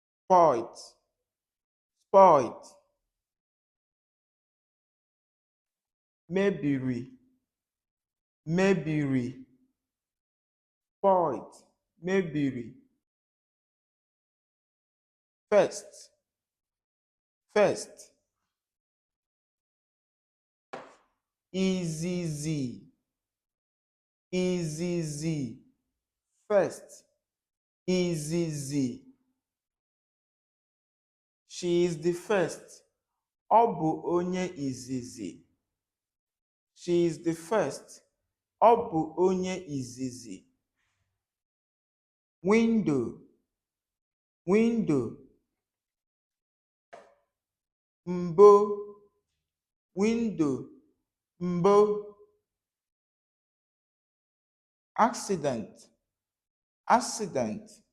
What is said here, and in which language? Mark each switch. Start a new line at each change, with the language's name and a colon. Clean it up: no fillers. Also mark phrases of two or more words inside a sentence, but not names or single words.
English: spoiled, spoiled,
Igbo: mebiri, mebiri, spoiled, mebiri,
English: first, first,
Igbo: izizi, izizi, first, izizi.
English: She is the first.
Igbo: Ọ bụ onye izizi.
English: She is the first.
Igbo: Ọ bụ onye izizi.
English: Window, window.
Igbo: Mbo, window, mbo.
English: Accident, accident.